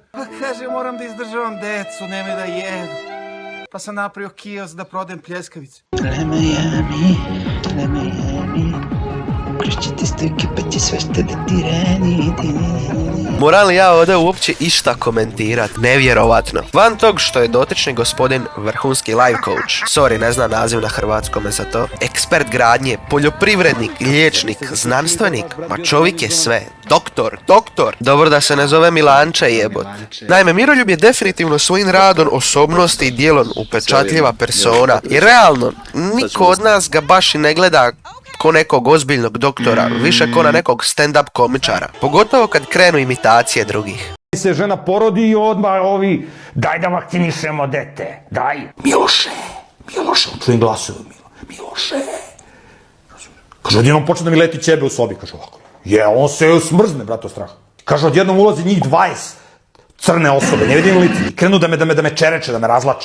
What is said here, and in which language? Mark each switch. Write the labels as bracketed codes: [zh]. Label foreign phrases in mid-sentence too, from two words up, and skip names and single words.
[sr] Pa kaže, moram da izdržavam decu, nemoj da jedu. Pa sam napravio kiosk da prodajem pljeskavice. Ukršćite stojke pa će sve što da ti radi. [hr] Moram li ja ovdje uopće išta komentirat? Nevjerovatno. Van tog što je dotični gospodin vrhunski [en] life coach, [hr] sorry, ne znam naziv na hrvatskome za to, ekspert gradnje, poljoprivrednik, liječnik, znanstvenik, ma čovjek je sve. Doktor. Dobro da se ne zove Milanče jebot. Naime, Miroljub je definitivno svojim radom, osobnosti i djelom upečatljiva persona. I realno, niko od nas ga baš i ne gleda ko nekog ozbiljnog doktora, više ko na nekog stand-up komičara. Pogotovo kad krenu imitacije drugih. [sr] Se žena porodi i odmah ovi, daj da vakcinišemo dete, daj. Miloše, čujem glasove, Miloše. Kaže, odjednom počne da mi leti ćebe u sobi, kaže ovako. On se smrzne, brate, od straha. Kaže, odjednom ulazi njih 20 crne osobe, ne vidim lice, i krenu da me čereče, da me razlače.